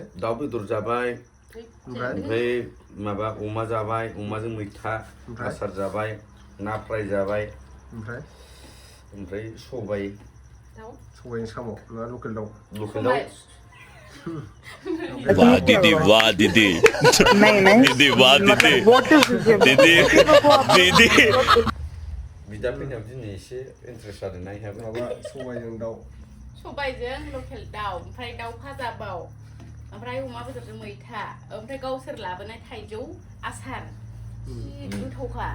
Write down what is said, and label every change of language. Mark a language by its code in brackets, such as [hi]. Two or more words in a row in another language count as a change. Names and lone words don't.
[brx] दाउ बेदर जाबाय ओमफ्राय माबा अमा जाबाय अमाजों मैथा आसार जाबाय ना फ्राय जाबाय ओमफ्राय सबायजों साम' ना लकेल दाउ वाह दीदी दीदी वाह दीदी बिदा फैनायाव दिनै एसे इन्ट्रेस्ट जादोंना इहाबो माबा सबायजों लकेल दाउ ओमफ्राय दाउ भाजाबाव ओमफ्राय अमा बेदरजों मैथा ओमफ्राय गावसोर लाबोनाय थाइजौ आसार गोथावखा